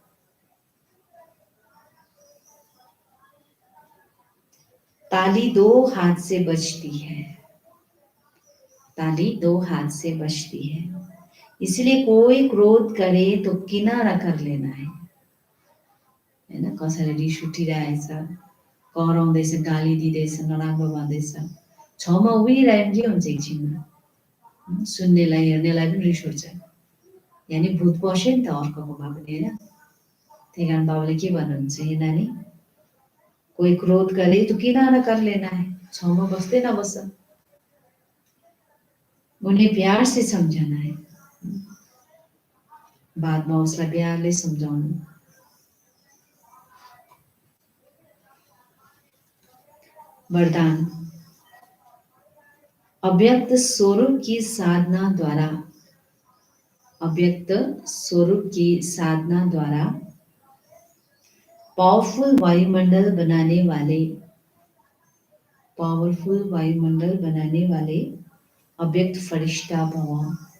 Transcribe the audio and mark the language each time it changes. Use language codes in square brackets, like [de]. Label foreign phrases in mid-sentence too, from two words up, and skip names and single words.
[hi] ताली दो हाथ से बजती है, ताली दो हाथ से बजती है। इसलिए कोई क्रोध करे तो किनारा कर लेना है ना। [ne] कसैले रिस उठिरहेछ, कराउँदैछ, गाली दिँदैछ, नराम्रो भन्दैछ, छेउमा उभिरह्यो भने के हुन्छ एकछिनमा, सुन्नेलाई हेर्नेलाई पनि रिस उठ्छ। यानि भूत बस्यो नि त अर्कोकोमा पनि, होइन। त्यही कारण बाबाले के भन्नुहुन्छ, हे नानी, [hi] कोही क्रोध करे तो किनारा कर लेना है, [ne] छेउमा बस्दै नबस, [hi] उन्हें प्यार से समझाना है। [ne] बादमा उसलाई प्यारले सम्झाउनु। [hi] वरदान, अव्यक्त स्वरूप की साधना द्वारा, अव्यक्त स्वरूप की साधना द्वारा पावरफुल वायुमंडल बनाने वाले, पावरफुल वायुमंडल बनाने वाले अव्यक्त फरिश्ता भव।